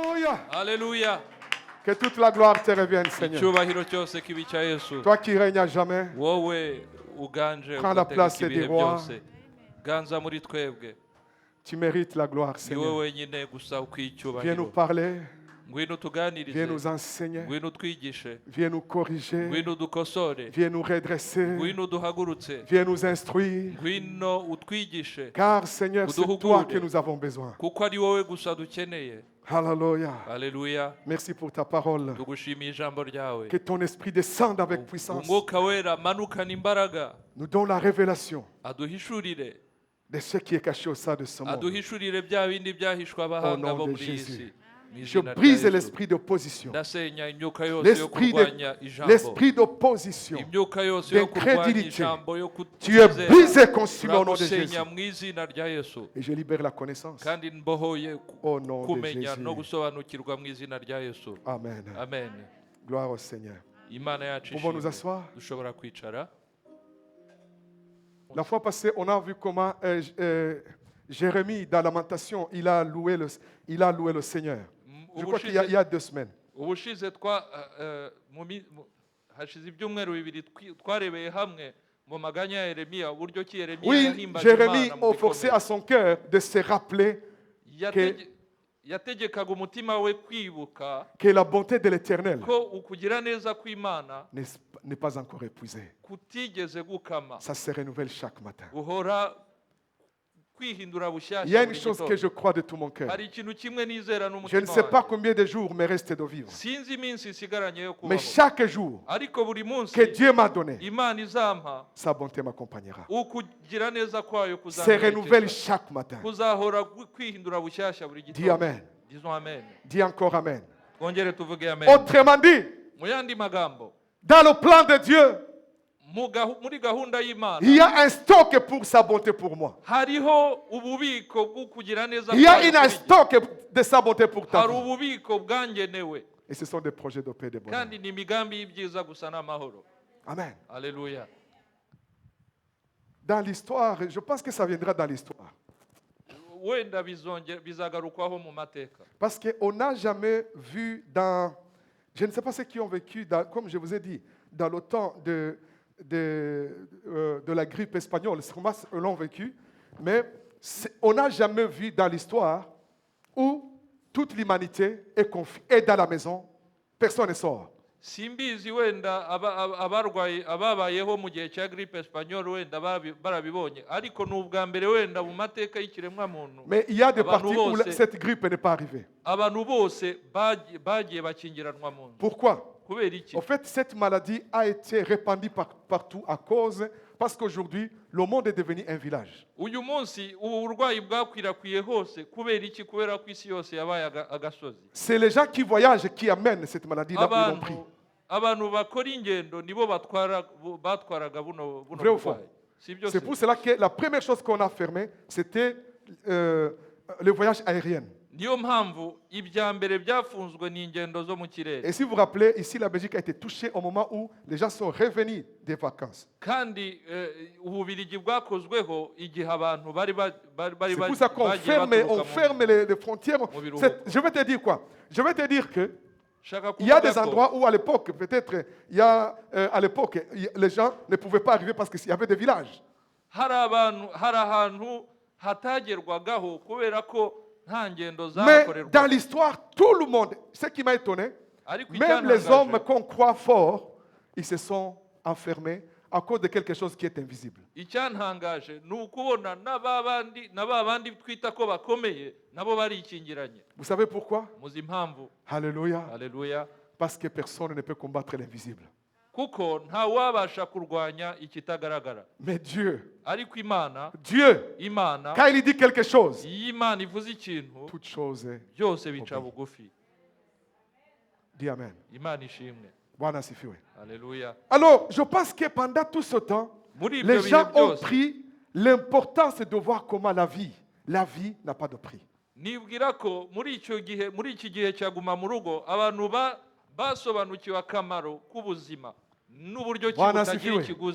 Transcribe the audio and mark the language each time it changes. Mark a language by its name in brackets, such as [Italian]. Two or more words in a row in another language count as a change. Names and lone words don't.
[French] Alléluia. [Kinyarwanda] Haleluya. [French] Que toute la gloire te revienne, Seigneur. [Kinyarwanda] Icyubahiro cyose kibi cya Yesu. [French] Toi qui règnes à jamais, [Kinyarwanda] Wowe uganje [French] prends la place [Kinyarwanda] ugategeka ibihe [French] des rois. [Kinyarwanda] byose. Ganza muri twebwe. [French] tu mérites la gloire, [Kinyarwanda] Ni wowe [French] Seigneur. [Kinyarwanda] wenyine gusa ukwiye [French] Viens nous [Kinyarwanda] icyubahiro. [French] parler, [Kinyarwanda] Ngwino [French] viens [Kinyarwanda] tuganirize. [French] nous enseigner, [Kinyarwanda] Ngwino utwigishe. [French] viens nous corriger, [Kinyarwanda] Ngwino dukosore. [French] viens nous redresser, [Kinyarwanda] Ngwino duhagurutse. [French] viens nous instruire. [Kinyarwanda] Ngwino utwigishe. [French] Car, Seigneur, c'est toi que nous avons besoin. [Kinyarwanda] Kuko ari wowe gusa dukeneye. [French] Alléluia. [Kinyarwanda] Haleluya. [French] Merci pour ta parole. [Kinyarwanda] Tugushimiye ijambo ryawe. [French] Que ton esprit descende avec puissance. [Kinyarwanda] Umwuka wera manukana imbaraga. [French] Nous donne la révélation [Kinyarwanda] Aduhishurire. [French] de ce qui est caché au sein de ce monde. [Kinyarwanda] Aduhishurire bya bindi byahishwa abahanga [French] Au nom [Kinyarwanda] bo [French] de [Kinyarwanda] muri iyi [French] Jésus. [Kinyarwanda] si. Mu [French] Je [Kinyarwanda] izina rya [French] brise [Kinyarwanda] Yesu. [French] l'esprit d'opposition, [Kinyarwanda] Ndasenya imyuka yose yo kurwanya ijambo. [French] l'esprit d'opposition. [Kinyarwanda] Imyuka yose yo kurwanya [French] d'incrédulité. [Kinyarwanda] ijambo yo [French] Tu es [Kinyarwanda] kutizera. [French] brisé, consumé au nom de Jésus. [Kinyarwanda] Turagusenya mu izina rya Yesu. [French] Et je libère la connaissance. [Kinyarwanda] Kandi mbohoye [French] Au nom de [Kinyarwanda] kumenya no [French] Jésus. [Kinyarwanda] gusobanukirwa mu izina rya Yesu. [French] Amen. [Kinyarwanda] Amen. [French] Gloire au Seigneur. [Kinyarwanda] Imana yacu [French] Pouvons nous [Kinyarwanda] ishimwe. [French] asseoir? [Kinyarwanda] Dushobora kwicara. [French] La fois passée, on a vu comment Jérémie, dans Lamentation, il a loué le Seigneur. Je crois qu'il y a 2 semaines. [Kinyarwanda] Ubushize hashize ibyumweru bibiri twarebeye hamwe mu maganya ya Yeremiya uburyo ki Yeremiya [French] Oui, [Kinyarwanda] yahimbaje [French] Jérémie [Kinyarwanda] Imana mu [French] forçait [Kinyarwanda] bikomeye. [French] à son cœur de se rappeler [Kinyarwanda] yategekaga umutima we kwibuka [French] que la bonté de l'Éternel [Kinyarwanda] ko ukugira neza kw'Imana [French] n'est pas encore épuisée. [Kinyarwanda] kutigeze gukama [French] Ça se renouvelle chaque matin. [Kinyarwanda] guhora kwihindura [French] Il y a [Kinyarwanda] bushyashya [French] une [Kinyarwanda] buri [French] chose que [Kinyarwanda] gitondo. [French] je crois de tout mon cœur. [Kinyarwanda] Hari ikintu kimwe nizera [French] Je ne [Kinyarwanda] n'umutima [French] sais pas [Kinyarwanda] wanjye. [French] combien de jours me reste de vivre. [Kinyarwanda] Sinzi iminsi isigaranye yo [French] Mais [Kinyarwanda] kubaho [French] chaque jour [Kinyarwanda] ariko buri munsi [French] que Dieu m'a donné, [Kinyarwanda] Imana izampa [French] sa bonté m'accompagnera. [Kinyarwanda] ukugira neza kwayo [French] Se renouvelle [Kinyarwanda] kuzamperekeza [French] chaque matin. [Kinyarwanda] kuzahora kwihindura bushyashya buri [French] Dis [Kinyarwanda] gitondo. [French] Amen. Disons amen. Dis encore Amen. [Kinyarwanda] Twongere tuvuge amen. [French] Autrement dit, [Kinyarwanda] Mu yandi magambo [French] dans le plan de Dieu, [Kinyarwanda] muri gahunda y'Imana [French] il y a un stock pour sa bonté pour moi. [Kinyarwanda] hariho ububiko bwo kugira neza [French] Il y a [Kinyarwanda] kwayo [French] un [Kinyarwanda] kuri jye. [French] stock de sa bonté pour ta [Kinyarwanda] hari [French] vie. [Kinyarwanda] ububiko bwangenewe [French] Et ce sont des projets de paix et de bonheur. [Kinyarwanda] kandi ni imigambi y'ibyiza gusa n'amahoro. [French] Amen. Alléluia. Dans l'histoire, je pense que ça viendra dans l'histoire. [Kinyarwanda] Wenda bizagarukwaho mu mateka. [French] Parce qu'on n'a jamais vu dans... Je ne sais pas ceux qui ont vécu, comme je vous ai dit, dans le temps de la grippe espagnole, sûrement l'ont vécu, mais on n'a jamais vu dans l'histoire où toute l'humanité est dans la maison, personne ne sort. [Kinyarwanda] Simbizi wenda ababayeho mu gihe cya [French] grippe espagnole [Kinyarwanda] wenda barabibonye ariko ni ubwa mbere wenda mu mateka y'ikiremwa muntu. [French] Mais il y a des parties où cette grippe n'est pas arrivée. [Kinyarwanda] Abantu bose bagiye bakingiranwa mu nzu. [French] Pourquoi? [Kinyarwanda] Kubera iki? [French] En fait, cette maladie a été répandue partout parce qu'aujourd'hui, le monde est devenu un village. [Kinyarwanda] Uyu munsi ubu burwayi bwakwirakwiye hose kubera iki? Kubera ko isi yose yabaye agasozi. [French] C'est les gens qui voyagent qui amènent cette maladie là où ils l'ont pris. [Kinyarwanda] Abantu bakora ingendo nibo batwaraga buno [French] Vrai ou faux? [Kinyarwanda] burwayi. [French] C'est pour cela que la première chose qu'on a fermée, c'était le voyage aérien. [Kinyarwanda] Niyo mpamvu ibya mbere byafunzwe ni ingendo zo mu kirere. [French] Et si vous vous rappelez, ici la Belgique a été touchée au moment où les gens sont revenus des vacances. [Kinyarwanda] Kandi ububirigi bwakozweho igihe abantu bari [French] C'est pour ça qu'on ferme les frontières. Je vais te dire quoi? Je vais te dire que il y a des endroits où à l'époque, peut-être, à l'époque, les gens ne pouvaient pas arriver parce qu'il y avait des villages. [Kinyarwanda] Hari ahantu hatagerwagaho kubera ko [French] mais dans l'histoire, tout le monde, ce qui m'a étonné, même les hommes qu'on croit forts, ils se sont enfermés à cause de quelque chose qui est invisible. Vous savez pourquoi? Alléluia. Alléluia. Parce que personne ne peut combattre l'invisible. [Kinyarwanda] Kuko ntawabasha kurwanya ikitagaragara. [French] Mais Dieu, [Kinyarwanda] ariko Imana, Imana, [French] quand il dit quelque chose, [Kinyarwanda] Imana ivuze ikintu, [French] toute chose [Kinyarwanda] byose bica bugufi. [French] Dis Amen. [Kinyarwanda] Imana ishimwe. [Swahili] Bwana asifiwe. [French] Alléluia. Alors, je pense que pendant tout ce temps, les gens ont pris l'importance de voir comment la vie n'a pas de prix. [Kinyarwanda] Nibwira ko muri iki gihe cyaguma mu rugo abantu basobanukiwe akamaro k'ubuzima n'uburyo kitagira ikiguzi.